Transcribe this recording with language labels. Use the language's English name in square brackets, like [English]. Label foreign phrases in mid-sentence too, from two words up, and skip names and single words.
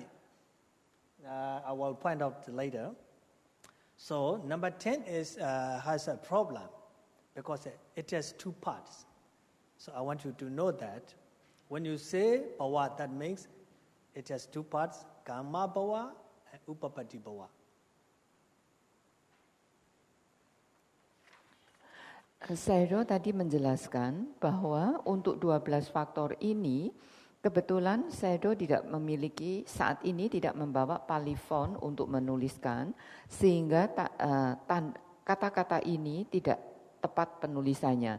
[English] I will point out later. So number 10 has a problem because it has two parts. So I want you to know that when you say bhava, that means it has two parts, [Pali] Kama bhava [English] and [Pali] Upapatti bhava. [Indonesian] Sayadaw tadi menjelaskan bahwa untuk 12 faktor ini, kebetulan Sayadaw saat ini tidak membawa palifon untuk menuliskan, sehingga kata-kata ini tidak tepat penulisannya.